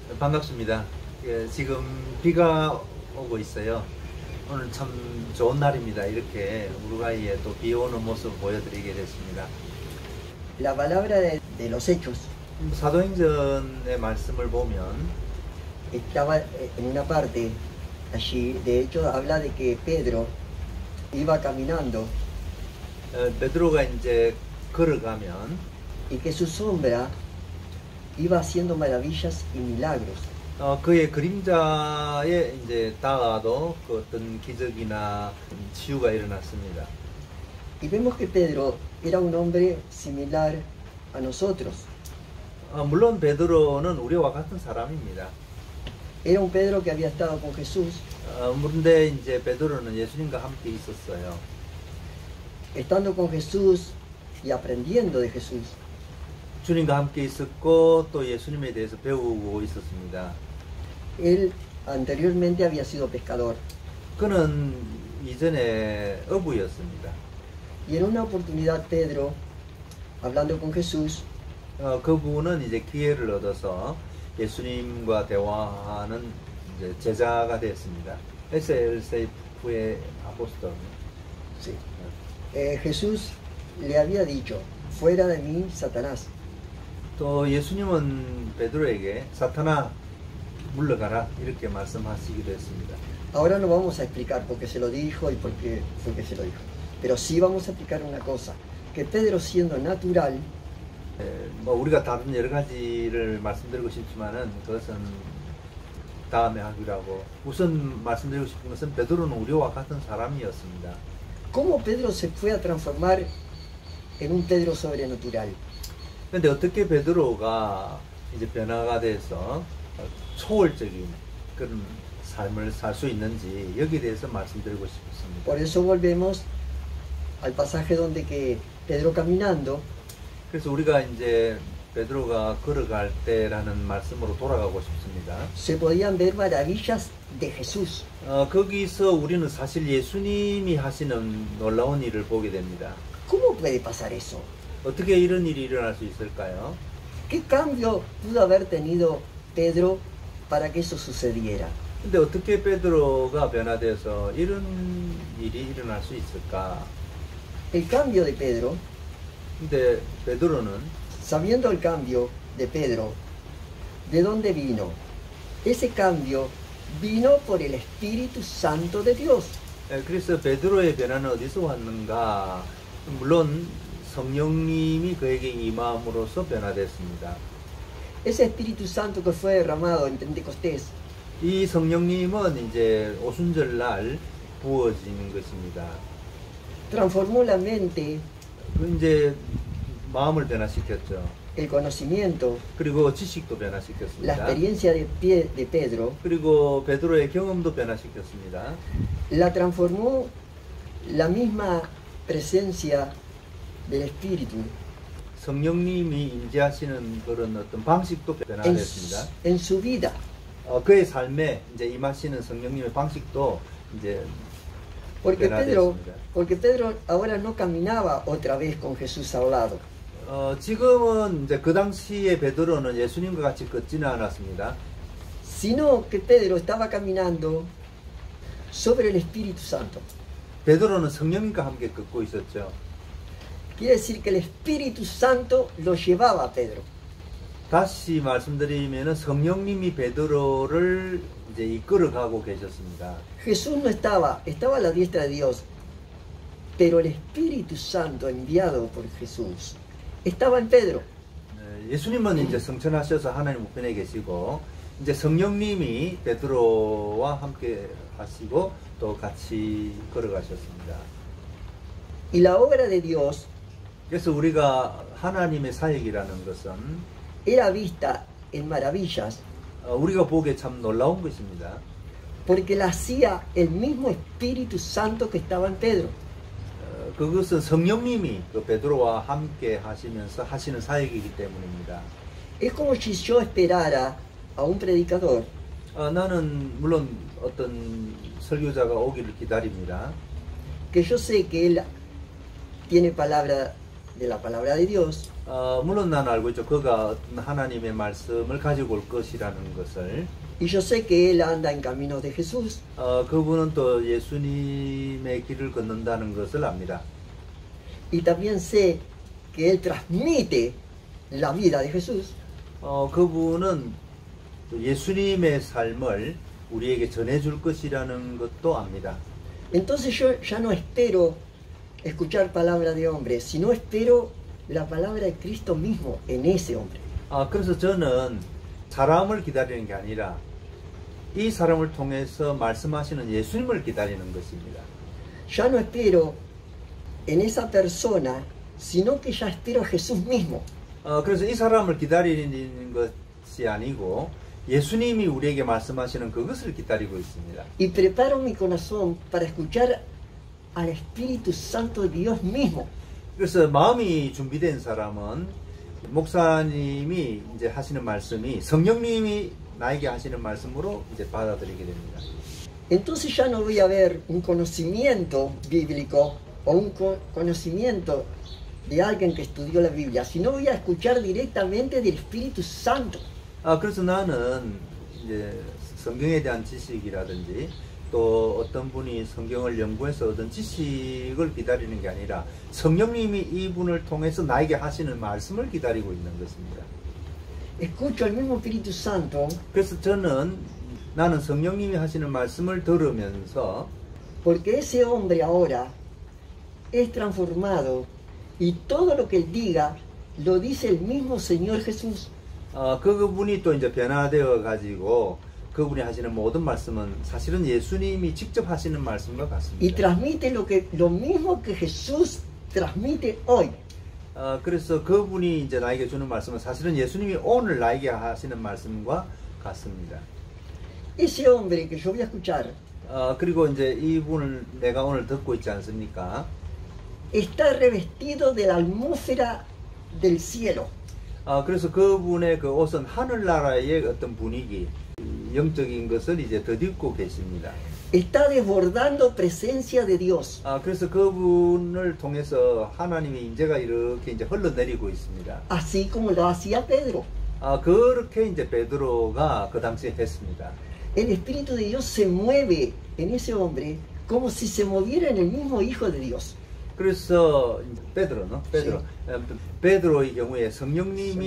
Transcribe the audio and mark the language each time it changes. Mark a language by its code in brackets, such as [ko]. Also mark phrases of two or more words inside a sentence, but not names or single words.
[ko] 반갑습니다. 예, 지금 비가 오고 있어요. 오늘 참 좋은 날입니다. 이렇게 우루과이에 또 비 오는 모습을 보여드리게 됐습니다. [es] La palabra de los hechos [ko] 사도행전의 말씀을 보면 [es] estaba en una parte allí, de hecho habla de que Pedro iba caminando [ko] 베드로가 이제 걸어가면 [es] y que su sombra iba haciendo maravillas y milagros. [ko] 그의 그림자에 이제 다가도 그 어떤 기적이나 치유가 일어났습니다. [es] Y vemos que Pedro era un hombre similar a nosotros. [ko] 물론 베드로는 우리와 같은 사람입니다. [es] Era un Pedro que había estado con Jesús, [ko] 그런데 이제 베드로는 예수님과 함께 있었어요. [es] estando con Jesús y aprendiendo de Jesús. [ko] 주님과 함께 있었고 또 예수님에 대해서 배우고 있었습니다. [es] Él anteriormente había sido pescador [ko] 그는 이전에 어부였습니다. [es] y en una oportunidad Pedro, hablando con Jesús, [ko] 그분은 이제 기회를 얻어서 예수님과 대화하는 이제 제자가 됐습니다. SLCF의 아포스톨. [es] sí, Jesús le había dicho, fuera de mí, Satanás. [ko] 또 예수님은 베드로에게 사탄아 물러가라 이렇게 말씀하시기도 했습니다. [es] Ahora no vamos a explicar por qué se lo dijo y por qué fue que se lo dijo, pero sí vamos a explicar una cosa, que Pedro siendo natural, [ko] 뭐 우리가 다른 여러 가지를 말씀드리고 싶지만은 그것은 다음에 하기로 하고 우선 말씀드리고 싶은 것은 베드로는 우리와 같은 사람이었습니다. [es] ¿cómo Pedro se fue a transformar en un Pedro sobrenatural? [ko] 그런데 어떻게 베드로가 이제 변화가 돼서 초월적인 그런 삶을 살 수 있는지 여기에 대해서 말씀드리고 싶습니다. [es] Por eso volvemos al pasaje donde que Pedro caminando [ko] 그래서 우리가 이제 베드로가 걸어갈 때라는 말씀으로 돌아가고 싶습니다. [es] se podían ver maravillas de Jesús. [ko] 거기서 우리는 사실 예수님이 하시는 놀라운 일을 보게 됩니다. [es] ¿Cómo puede pasar eso? [ko] 어떻게 이런 일이 일어날 수 있을까요? [es] ¿Qué cambio pudo haber tenido Pedro para que eso sucediera? [ko] 근데 어떻게 베드로가 변화돼서 이런 일이 일어날 수 있을까? [es] El cambio de Pedro, [ko] 근데 베드로는 [es] sabiendo el cambio de Pedro, ¿de dónde vino? Ese cambio vino por el Espíritu Santo de Dios. [ko] 그래서 베드로의 변화는 어디서 왔는가? 물론 성령님이 그에게 임함으로써 변화됐습니다. [es] Ese Espíritu Santo que fue derramado en Pentecostés [ko] 이 성령님은 이제 오순절날 부어지는 것입니다. [es] transformó la mente, [ko] 그 이제 마음을 변화시켰죠. [es] el conocimiento, [ko] 그리고 지식도 [es] la [ko] 변화시켰습니다. [es] experiencia de Pedro, [ko] 그리고 베드로의 경험도 변화시켰습니다. [es] la transformó la misma presencia del Espíritu [ko] 성령님이 임재하시는 그런 어떤 방식도 변화됐습니다. [es] en su vida. [ko] 그의 삶에 이제 임하시는 성령님의 방식도 이제 [es] Porque [ko] 변화됐습니다. [es] Pedro ahora no caminaba otra vez con Jesús al lado, [ko] 지금은 이제 그 당시에 베드로는 예수님과 같이 걷지는 않았습니다. [es] sino que Pedro estaba caminando sobre el Espíritu Santo. [ko] 베드로는 성령님과 함께 걷고 있었죠. [es] Quiere decir que el Espíritu Santo lo llevaba a Pedro. [ko] 다시 말씀드리면은 성령님이 베드로를 이제 이끌어가고 계셨습니다. [es] Jesús no estaba a la diestra de Dios, pero el Espíritu Santo enviado por Jesús estaba en Pedro. [ko] 예수님은 이제 성천하셔서 하나님 우편에 계시고 이제 성령님이 베드로와 함께 하시고 또 같이 걸어가셨습니다. [es] Y la obra de Dios [ko] 그래서 우리가 하나님의 사역이라는 것은 [es] era vista en maravillas [ko] 우리가 보기에 참 놀라운 것입니다. [es] porque la hacía el mismo Espíritu Santo que estaba en Pedro. [ko] 그것은 성령님이 그 베드로와 함께 하시면서 하시는 사역이기 때문입니다. [es] Es como si yo esperara a un predicador [ko] 나는 물론 어떤 설교자가 오기를 기다립니다. [es] que yo sé que él tiene palabra de la palabra de Dios, [ko] 물론 나는 알고 있죠. 그가 어떤 하나님의 말씀을 가지고 올 것이라는 것을. [es] y yo sé que él anda en caminos de Jesús, [ko] 그분은 또 예수님의 길을 걷는다는 것을 압니다. [es] y también sé que él transmite la vida de Jesús. [ko] 그분은 예수님의 삶을 우리에게 전해줄 것이라는 것도 압니다. [es] Entonces yo ya no espero escuchar palabra de hombre, sino espero la palabra de Cristo mismo en ese hombre. [ko] 그래서 저는 사람을 기다리는 게 아니라 이 사람을 통해서 말씀하시는 예수님을 기다리는 것입니다. [es] Ya no espero en esa persona, sino que ya espero a Jesús mismo. [ko] 그래서 이 사람을 기다리는 것이 아니고 예수님이 우리에게 말씀하시는 그것을 기다리고 있습니다. [es] Y preparo mi corazón para escuchar al Espíritu Santo de Dios mismo. [ko] 그래서 마음이 준비된 사람은 목사님이 이제 하시는 말씀이 성령님이 나에게 하시는 말씀으로 이제 받아들이게 됩니다. [es] Entonces ya no voy a ver un conocimiento bíblico o un conocimiento de alguien que estudió la Biblia, sino voy a escuchar directamente del Espíritu Santo. [ko] 그래서 나는 이제 성경에 대한 지식이라든지 또 어떤 분이 성경을 연구해서 얻은 지식을 기다리는 게 아니라 성령님이 이분을 통해서 나에게 하시는 말씀을 기다리고 있는 것입니다. [es] Escucho al mismo Espíritu Santo [ko] 그래서 나는 성령님이 하시는 말씀을 들으면서 [es] porque ese hombre ahora es transformado y todo lo que él diga lo dice el mismo Señor Jesús. [ko] 그분이 또 이제 변화되어 가지고 그분이 하시는 모든 말씀은 사실은 예수님이 직접 하시는 말씀과 같습니다. [es] Y transmite lo mismo que Jesús transmite hoy. [ko] 그래서 그분이 이제 나에게 주는 말씀은 사실은 예수님이 오늘 나에게 하시는 말씀과 같습니다. [es] Ese hombre que yo voy a escuchar [ko] 그리고 이제 이분을 내가 오늘 듣고 있지 않습니까? [es] está revestido de la atmósfera del cielo. [ko] 그래서 그분의 그 옷은 하늘나라의 어떤 분위기, 영적인 것을 이제 덧입고 계십니다. [es] Está desbordando presencia de Dios. [ko] 그래서 그분을 통해서 하나님의 임재가 이렇게 이제 흘러내리고 있습니다. [es] Así como lo hacía Pedro. [ko] 그렇게 이제 베드로가 그 당시에 했습니다. [es] El Espíritu de Dios se mueve en ese hombre como si se moviera en el mismo Hijo de Dios. [ko] 그래서 베드로의 경우에 성령님이